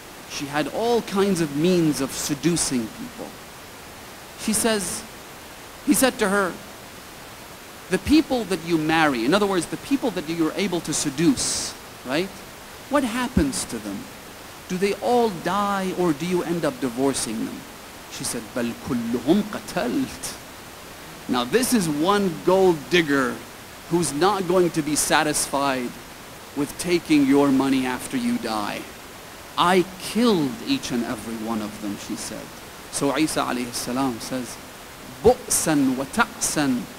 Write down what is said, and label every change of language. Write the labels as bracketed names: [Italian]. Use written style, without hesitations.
[English] She had all kinds of means of seducing people. He said to her, the people that you marry, in other words, the people that you're able to seduce, right? What happens to them? Do they all die or do you end up divorcing them? She said, [Arabic] بَلْ كُلُّهُمْ قَتَلْت. [English] Now this is one gold digger who's not going to be satisfied with taking your money after you die. I killed each and every one of them, she said. So Isa alayhi salam says, [Arabic] بُؤْسًا وَتَعْسًا.